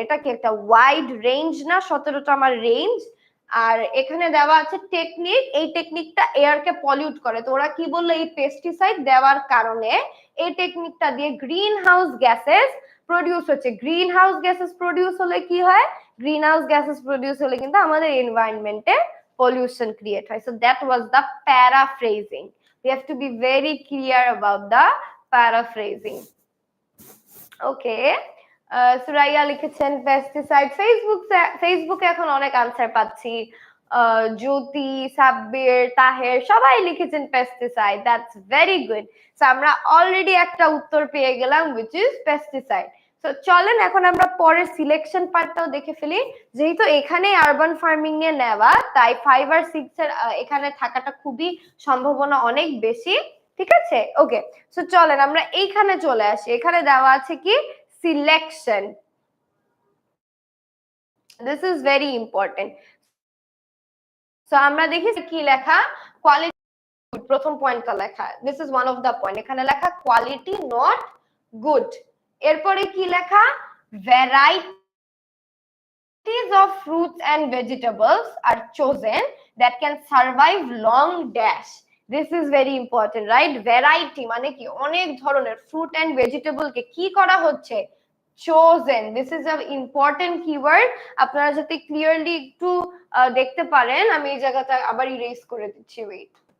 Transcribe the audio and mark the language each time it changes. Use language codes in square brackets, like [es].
[bn] এটা কি একটা ওয়াইড রেঞ্জ না? 17টা আমার রেঞ্জ। আর এখানে দেওয়া আছে টেকনিক, এই টেকনিকটা এয়ারকে পলিউট করে। তো ওরা কি বললো? এই পেস্টিসাইড দেওয়ার কারণে এই টেকনিকটা দিয়ে গ্রিন হাউস গ্যাসেস প্রডিউস হচ্ছে। গ্রিন হাউস গ্যাসেস প্রডিউস হলে কি হয়? গ্রিন হাউস গ্যাসেস প্রডিউস হলে কিন্তু আমাদের এনভায়রনমেন্টে pollution create হয়। [en] So that was the paraphrasing. We have to be very clear about the paraphrasing. [bn] Okay, Suraiya লিখেছেন পেস্টিসাইড। ফেসবুকে এখন অনেক আনসার পাচ্ছি। জ্যোতি, সাব্বির, তাহের সবাই লিখেছেন pesticide. [en] That's very good. [bn] So আমরা অলরেডি একটা উত্তর পেয়ে গেলাম [en] which is pesticide. [bn] তো চলেন এখন আমরা পরের সিলেকশন পার্টটাও দেখে ফেলি। যেহেতু এখানে আরবান ফার্মিং নিয়ে নেওয়া, তাই 5 আর 6 এর এখানে থাকাটা খুবই সম্ভাবনা অনেক বেশি, ঠিক আছে? ওকে, সো চলেন আমরা এইখানে চলে আসি। এখানে দেওয়া আছে কি? Selection. [en] This is very important. [bn] So আমরা দেখি কি লেখা, কোয়ালিটি প্রথম পয়েন্টটা লেখা, [en] this is one of the point, [bn] এখানে লেখা [en] Quality not good. [bn] এরপরে কি লেখা, [en] varieties of fruits and vegetables are chosen that can survive long dash. This is very important, right? [bn] Variety মানে কি, অনেক ধরনের ফ্রুট এন্ড ভেজিটেবল কে কি করা হচ্ছে, chosen. [en] This is an important keyword, [bn] আপনারা যাতে ক্লিয়ারলি একটু দেখতে পারেন, আমি এই জায়গাটা আবার ইরেজ করে দিচ্ছি, ওয়েট।